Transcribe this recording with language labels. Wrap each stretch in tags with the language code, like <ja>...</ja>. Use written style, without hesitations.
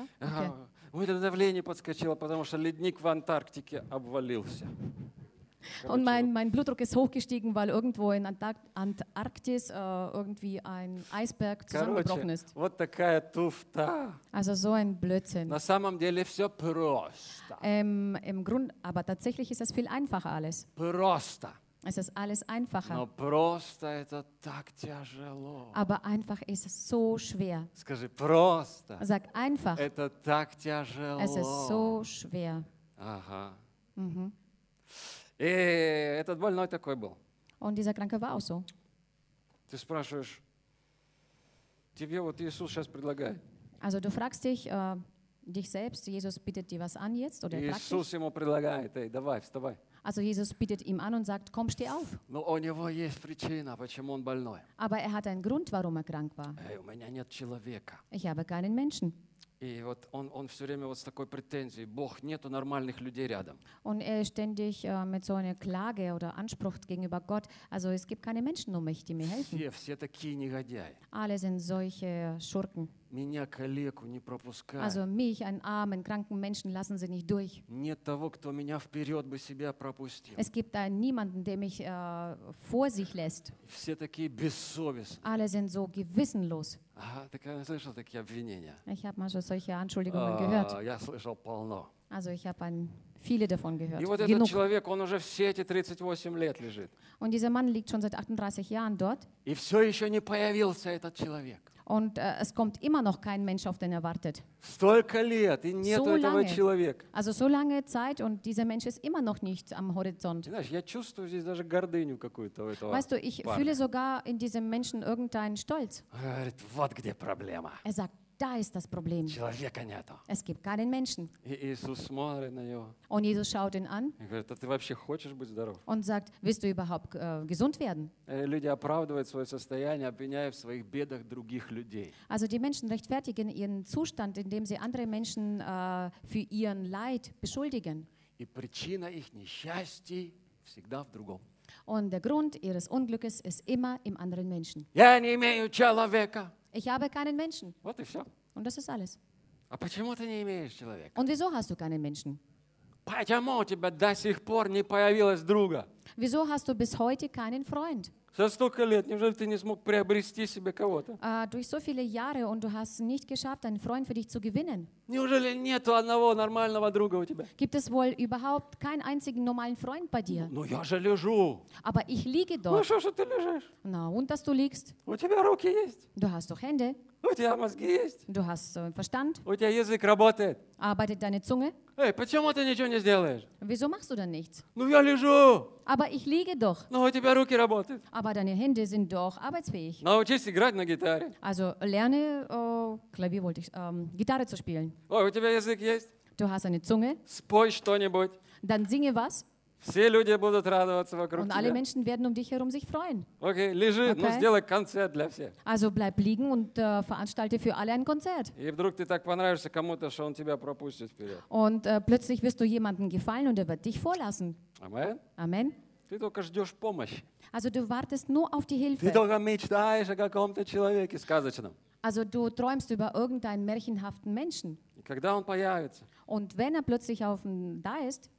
<ru>Okay. Ага. У меня давление подскочило, потому что ледник в Антарктике обвалился.</ru> <de>Und mein Blutdruck ist hochgestiegen, weil irgendwo in Antarktis irgendwie ein Eisberg zusammengebrochen ist.</de> <ru>Вот такая туфта.</ru> <de>Also so ein Blödsinn.</de> <ru>На самом деле все просто.</ru> <de>Im Grund, aber tatsächlich ist es viel einfacher alles.</de> <ru>Просто.</ru> <de>Es ist alles einfacher.</de> <ru>Но просто это так тяжело.</ru> <de>Aber einfach ist es so schwer.</de> <ru>Скажи просто.</ru> <de>Sag einfach.</de> <ru>Это так тяжело.</ru> <de>Es ist so schwer.</de> <ru>Ага. И этот больной такой был.</ru> <de>Und dieser Kranke war auch so.</de> <ru>Ты спрашиваешь, тебе вот Иисус сейчас предлагает.</ru> <de>Also du fragst dich, dich selbst, Jesus bietet dir was an jetzt oder</de> <ru>Иисус ему предлагает, эй, давай, вставай.</ru> <de>Also Jesus bietet ihm an und sagt, komm, steh auf.</de> <ru>Но у него есть причина, почему он больной.</ru> <de>Aber er hat einen Grund, warum er krank war.</de> <ru>Эй, у меня нет человека.</ru> <de>Ich habe keinen Menschen.</de> <ru>И вот он все время вот с такой претензией, Бог, нету нормальных людей рядом.</ru> <de>Und er ist ständig mit so einer Klage oder Anspruch gegenüber Gott, also es gibt keine Menschen um mich, die mir helfen.</de> <ru>Все такие негодяи.</ru> <de>Alle sind solche Schurken.</de> <ru>Меня калеку не пропускают.</ru> <de>Also mich, einen armen, kranken Menschen, lassen sie nicht durch.</de> <ru>Нет того, кто меня вперед бы себя пропустил.</ru> <de>Es gibt da niemanden, der mich vor sich lässt.</de> <ru>Все такие бессовестные.</ru> <de>Alle sind so gewissenlos. Ich</de> <ru>слышал такие обвинения.</ru> <de>Ich habe mal schon solche Anschuldigungen gehört.</de> <ru>Я слышал полно.</ru> <de>Also ich habe viele davon gehört.</de> <ru>И вот этот человек, он уже все эти 38 лет лежит.</ru> <de>Und dieser Mann liegt schon seit 38 Jahren dort.</de> <ru>И все еще не появился этот человек.</ru> <de>Und es kommt immer noch kein Mensch, auf den er wartet.</de> <ru>Столько лет, и нет</ru> <de>so</de> <ru>этого</ru> <de>lange,</de> <ru>человека.</ru> <de>Also so lange Zeit und dieser Mensch ist immer noch nicht am Horizont.</de> <ru>Знаешь, я чувствую здесь даже гордыню какую-то у этого.</ru> <de>Weißt du, ich</de> <ru>парня.</ru> <de>Fühle sogar in diesem Menschen irgendeinen Stolz.</de> <ru>Говорит, вот где проблема.</ru> <de>Er sagt, da ist das Problem.</de> <ru>Человека нету.</ru> <de>Es gibt keinen Menschen.</de> <ru>И Иисус смотрит на него.</ru> <de>Und Jesus schaut ihn an.</de> <ru>И говорит, а ты вообще хочешь быть здоров?</ru> <de>Und sagt, willst du überhaupt gesund werden?</de> <ru>Люди оправдывают свое состояние, обвиняя в своих бедах других людей.</ru> <de>Also die Menschen rechtfertigen ihren Zustand, indem sie andere Menschen für ihren Leid beschuldigen.</de> <ru>И причина их несчастья всегда в другом.</ru> <de>Und der Grund ihres Unglückes ist immer im anderen Menschen.</de> <ru>Я не имею человека.</ru> <de>Ich habe keinen Menschen.</de> <ru>Вот и все.</ru> <de>Und das ist alles.</de> <ru>А почему ты не имеешь человека?</ru> <de>Und wieso hast du keinen Menschen?</de> <ru>Почему у тебя до сих пор не появилось друга?</ru> <de>Wieso hast du bis heute keinen Freund?</de> <ru>За столько лет, неужели ты не смог приобрести себе кого-то?</ru> <de>Durch so viele Jahre und du hast nicht geschafft, einen Freund für dich zu gewinnen.</de> <ru>Неужели нет одного нормального друга у тебя?</ru> <de>Gibt es wohl überhaupt keinen einzigen normalen Freund bei dir?</de> <ru>Ну, я же лежу.</ru> <de>Aber ich liege dort.</de> <ru>Ну, что ты лежишь?</ru> <de>Na, und dass du liegst?</de> <ru>У тебя руки есть.</ru> <de>Du hast doch Hände.</de> <ru>У тебя мозги есть.</ru> <de>Du hast Verstand.</de> <ru>У тебя язык работает.</ru> <de>Arbeitet deine Zunge?</de> <ru>Эй, почему ты ничего не сделаешь?</ru> <de>Wieso machst du denn nichts?</de> <ru>Ну, я лежу.</ru> <de>Aber ich liege doch.</de> <ru>Ну, у тебя руки работают.</ru> <de>Aber deine Hände sind doch arbeitsfähig.</de> <ru>Научись играть на гитаре.</ru> <de>Also lerne Klavier, wollte ich, Gitarre zu spielen.</de> <ru>Ой, у тебя язык есть?</ru> <de>Du hast eine Zunge.</de> <ru>Спой что-нибудь.</ru> <de>Dann singe was.</de> <ru>Все люди будут радоваться вокруг тебя.</ru> <de>Und alle Menschen werden um dich herum sich freuen.</de> <ru>Okay, лежи, okay. Ну, сделай концерт для всех.</ru> <de>Also bleib liegen und veranstalte für alle ein Konzert.</de> <ru>И вдруг ты так понравишься кому-то, что он тебя пропустит вперед.</ru> <de>Und plötzlich wirst du jemanden gefallen und er wird dich vorlassen. Amen. Amen.</de> <ru>Ты только ждешь помощи.</ru> <de>Also du wartest nur auf die Hilfe.</de> <ru>Ты только мечтаешь о каком-то человеке сказочном.</ru> <de>Also du träumst über irgendeinen märchenhaften Menschen.</de> <ru>И когда он появится?</ru> <de>Und wenn er plötzlich auf dem da ist.</de>